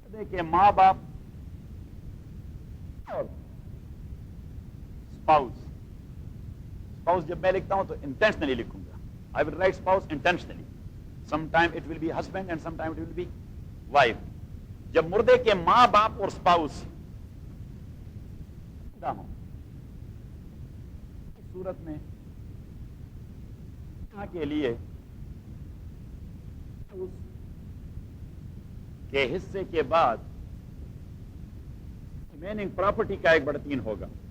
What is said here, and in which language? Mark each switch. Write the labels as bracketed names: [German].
[Urdu] کہ ماں باپ اور اسپاؤس جب میں لکھتا ہوں تو انٹینشنلی لکھوں گا. [English] I will write spouse intentionally. Sometime it will be husband and sometime it will be wife. [Urdu] جب مردے کے ماں باپ اور اسپاؤس ہوں اس صورت میں کے لیے اس کے حصے کے بعد ریمیننگ پراپرٹی کا 1/3 ہوگا.